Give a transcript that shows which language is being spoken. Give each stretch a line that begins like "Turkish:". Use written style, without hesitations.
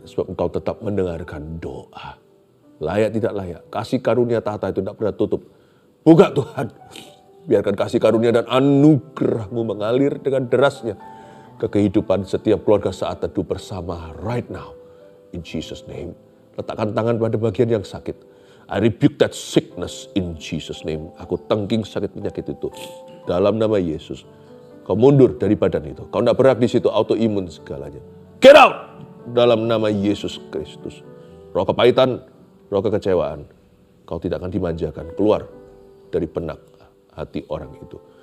Indonesian: Sebab Engkau tetap mendengarkan doa. Layak tidak layak. Kasih karunia tahta itu tidak pernah tutup. Buka Tuhan. Biarkan kasih karunia dan anugerah-Mu mengalir dengan derasnya ke kehidupan setiap keluarga Saat Teduh bersama
English: right now. In Jesus' name.
Indonesian: Letakkan tangan pada bagian yang sakit.
English: I rebuke that sickness in Jesus name.
Indonesian: Aku tengking sakit penyakit itu. Dalam nama Yesus. Kau mundur dari badan itu. Kau tidak berhak di situ, autoimun segalanya.
English: Get out!
Indonesian: Dalam nama Yesus Kristus. Roh kepahitan, roh kekecewaan. Kau tidak akan dimanjakan. Keluar dari benak hati orang itu.